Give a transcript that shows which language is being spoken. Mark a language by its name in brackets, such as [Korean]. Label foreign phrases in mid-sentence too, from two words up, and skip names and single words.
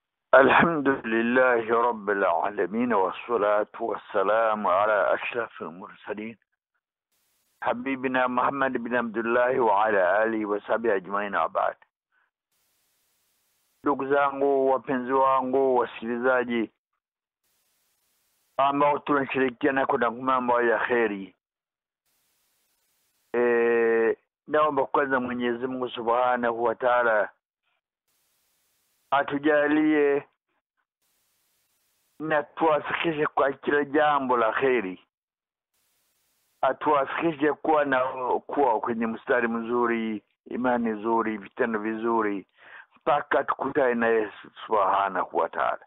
[Arabic] الحمد لله رب العالمين والصلاة والسلام على أشرف المرسلين حبيبنا محمد بن عبد الله وعلى آله وصحبه أجمعين وبعد. [Swahili] Ndugu zangu, wapenzi wangu, wasikilizaji ambao tunashirikiana kwa mambo ya kheri, naomba kwanza Mwenyezi Mungu [Arabic] سبحانه وتعالى [Swahili] atujalie na tuwafikishe kwa kila jambo la kheri, atuwafikishe kuwa kwenye mstari mzuri, imani nzuri, vitendo vizuri, mpaka tukutane na Yesu [Arabic] سبحانه وتعالى.